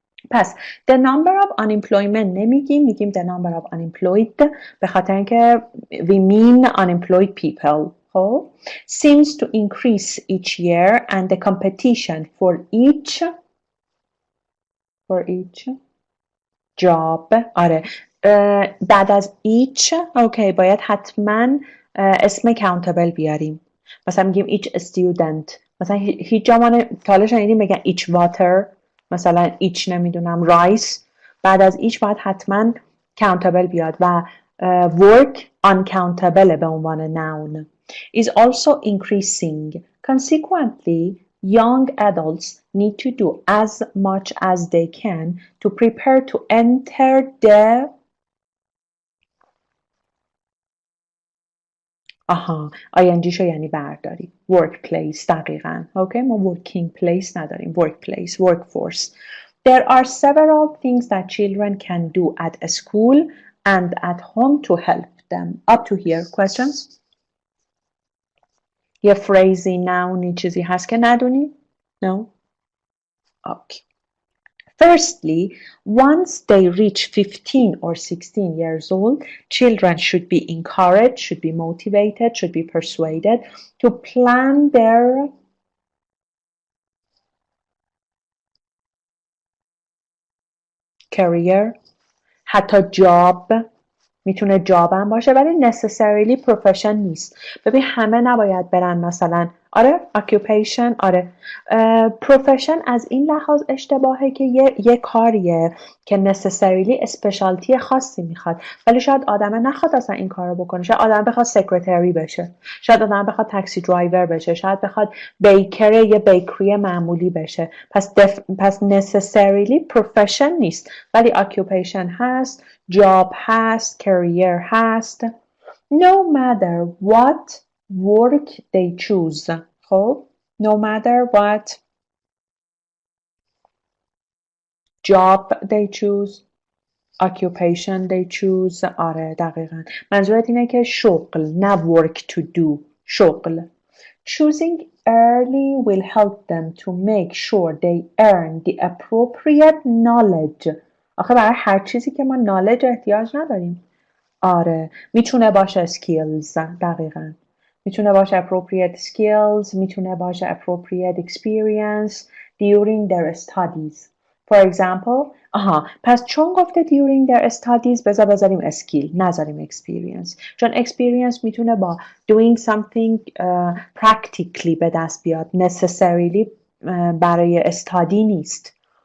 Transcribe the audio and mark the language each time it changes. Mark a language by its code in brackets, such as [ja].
[fa] پس [en] the number of unemployment [fa] نمیگیم، میگیم the number of unemployed به خاطر اینکه [en] we mean unemployed people. خب seems to increase each year and the competition for each for each job. [fa] آره بعد از each اوکی باید حتما اسم countable بیاریم. مثلا میگیم each student. مثلا هیچ جا تا شنیدیم بگن each water، مثلا each نمیدونم rice. بعد از each باید حتما countable بیاد و work uncountable به عنوان noun [en] is also increasing. Consequently, young adults need to do as much as they can to prepare to enter the ING [fa] شو یعنی برداری [en] workplace. [fa] دقیقاً اوکی ما working place نداریم workplace workforce. [en] There are several things that children can do at a school and at home to help them. Up to here questions. [fa] یه فریزی ناونی چیزی هست که ندونی؟ No? [en] Okay. Firstly, once they reach 15 or 16 years old, children should be encouraged, should be motivated, should be persuaded to plan their career. [fa] حتی job میتونه جاب هم باشه ولی necessarily profession نیست. ببین همه نباید برن مثلا آره occupation آره profession از این لحاظ اشتباهه که یه کاریه که necessarily اسپشالتی خاصی میخواد ولی شاید آدم نخواد اصلا این کارو بکنه. شاید آدم بخواد سکرتری بشه، شاید آدم بخواد تاکسی درایور بشه، شاید بخواد بیکر یه بیکری معمولی بشه. پس necessarily profession نیست ولی occupation هست، job هست، career هست. [en] No matter what work they choose. خب no matter what job they choose, occupation they choose. [fa] آره دقیقا منظورت اینه که شغل نه [en] work to do. [fa] شغل. [en] Choosing early will help them to make sure they earn the appropriate knowledge. [fa] آخه برای هر چیزی که ما knowledge احتیاج نداریم. آره میتونه باشه skills. [en] دقیقاً میتونه باشه appropriate skills، میتونه باشه appropriate experience during their studies. [fa] For example پس چون گفته during their studies بذاریم skill نذاریم experience چون experience میتونه با [en] doing something practically [fa] به دست بیاد necessarily برای study نیست.